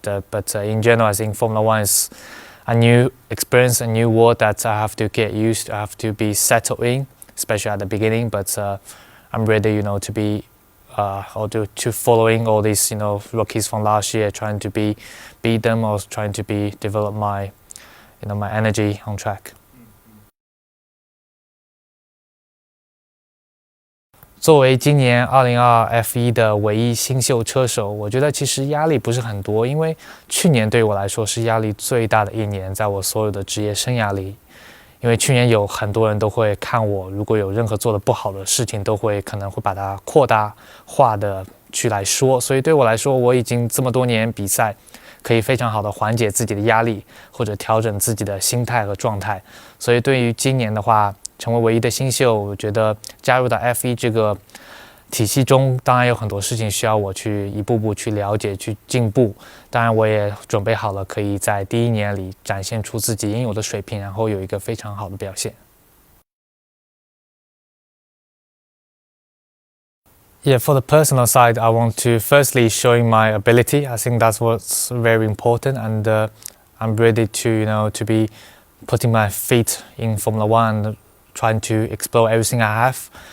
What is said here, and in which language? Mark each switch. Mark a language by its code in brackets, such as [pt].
[en] But in general, I think Formula One is a new experience, a new world that I have to get used to, I have to be settled in, especially at the beginning. But I'm ready, to be to following all these, rookies from last year, trying to beat them, or trying to develop my, my energy on track. [zh] 作为今年2022 F1 的唯一新秀车手，我觉得其实压力不是很多，因为去年对我来说是压力最大的一年，在我所有的职业生涯里。因为去年有很多人都会看我，如果有任何做的不好的事情，都可能会把它扩大化的去来说。所以对我来说，我已经这么多年比赛，可以非常好的缓解自己的压力，或者调整自己的心态和状态。所以对于今年的话，成为唯一的新秀，我觉得加入到 F1 这个体系中，当然有很多事情需要我去一步步去了解、去进步。当然，我也准备好了，可以在第一年里展现出自己应有的水平，然后有一个非常好的表现。 [en] Yeah, for the personal side, I want to firstly showing my ability. I think that's what's very important, and I'm ready to to be putting my feet in Formula One, and trying to explore everything I have.